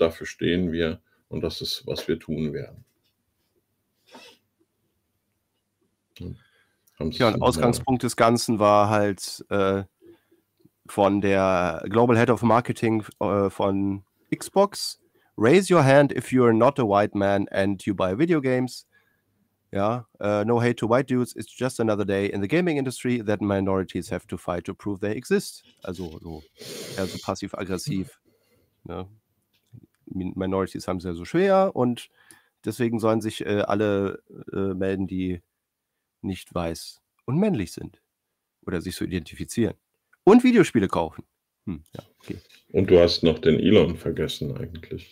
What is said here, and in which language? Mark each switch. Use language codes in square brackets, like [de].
[de] Dafür stehen wir und das ist, was wir tun werden. Ja, und Ausgangspunkt des Ganzen war halt von der Global Head of Marketing von Xbox. [en] Raise your hand if you're not a white man and you buy video games. Ja, no hate to white dudes, it's just another day in the gaming industry that minorities have to fight to prove they exist. [de] Also so also passiv-aggressiv. Ne? Minorities haben es ja so schwer und deswegen sollen sich alle melden, die nicht weiß und männlich sind oder sich so identifizieren und Videospiele kaufen. Ja, okay. Und du hast noch den Elon vergessen eigentlich.